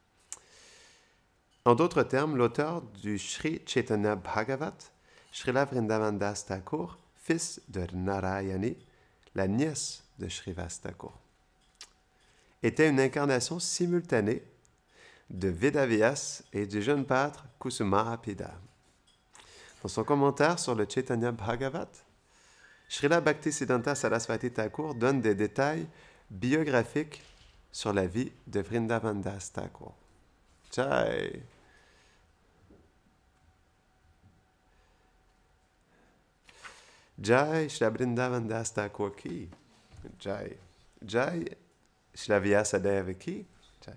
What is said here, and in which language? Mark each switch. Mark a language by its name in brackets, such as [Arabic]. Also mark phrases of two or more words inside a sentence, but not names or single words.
[French] En d'autres termes, l'auteur du Sri Chaitanya Bhagavat, Srila Vrindavan Das Thakur, fils de Narayani, la nièce de Srivas Thakur, était une incarnation simultanée de Vedavyas et du jeune pâtre Kusumapida. Dans son commentaire sur le Chaitanya Bhagavat, Srila Bhaktisiddhanta Sarasvati Thakur donne des détails biographiques sur la vie de Vrindavan Das Thakur. [Hindi] Jai! जय श्रील वृन्दावन दास ठाकुर की? जय! जय श्रील व्यासदेव की? जय!